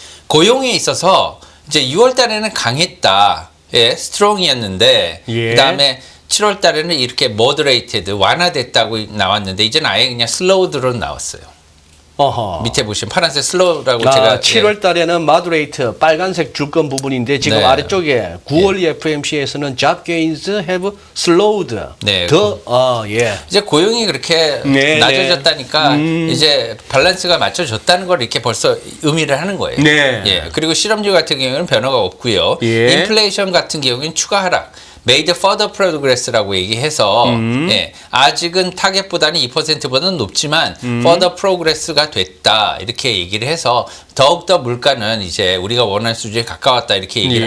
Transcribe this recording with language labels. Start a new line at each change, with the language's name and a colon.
Korean: 고용에 있어서 이제 6월 달에는 강했다. 예, 스트롱이었는데 예. 그다음에 7월 달에는 이렇게 moderated 완화됐다고 나왔는데 이제는 아예 그냥 slowed로 나왔어요. 어허. 밑에 보시면 파란색 slow라고 제가 7월 달에는 마드레이트 빨간색 줄건 부분인데 지금 네. 아래쪽에 9월 FMC에서는
English: job gains have slowed.
Korean: 네. 예. 이제 고용이 그렇게 네, 낮아졌다니까 이제 밸런스가 맞춰졌다는 걸 이렇게 벌써 의미를 하는 거예요. 네. 예. 그리고 실업률 같은 경우는 변화가 없고요. 예. 인플레이션 같은 경우는 추가 하락.
English: made further progress
Korean: 라고 얘기해서 예, 아직은 타겟보다는 2%보다는 높지만 further progress가 됐다 이렇게 얘기를 해서 더욱더 물가는 이제 우리가 원하는 수준에 가까웠다 이렇게 얘기를